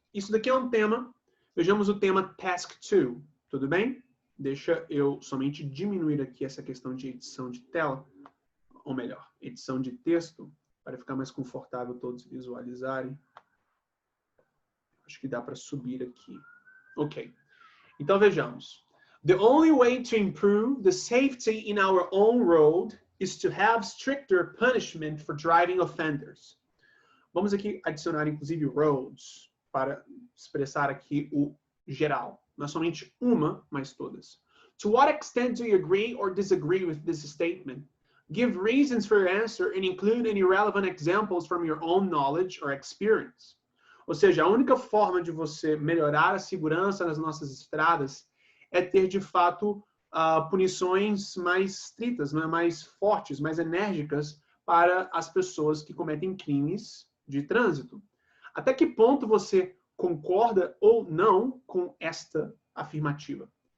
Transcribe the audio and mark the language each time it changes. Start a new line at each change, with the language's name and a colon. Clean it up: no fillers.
Portuguese: Isso daqui é um tema. Vejamos o tema Task 2. Tudo bem? Deixa eu somente diminuir aqui essa questão de edição de tela, ou melhor, edição de texto, para ficar mais confortável todos visualizarem. Acho que dá para subir aqui. Ok. Então, vejamos.
English: The only way to improve the safety in our own road is to have stricter punishment for driving offenders.
Portuguese: Vamos aqui adicionar, inclusive, roads, para expressar aqui o geral. Não é somente uma, mas todas.
English: To what extent do you agree or disagree with this statement? Give reasons for your answer and include any relevant examples from your own knowledge or experience.
Portuguese: Ou seja, a única forma de você melhorar a segurança nas nossas estradas é ter, de fato, punições mais estritas, mais fortes, mais enérgicas para as pessoas que cometem crimes de trânsito. Até que ponto você concorda ou não com esta afirmativa?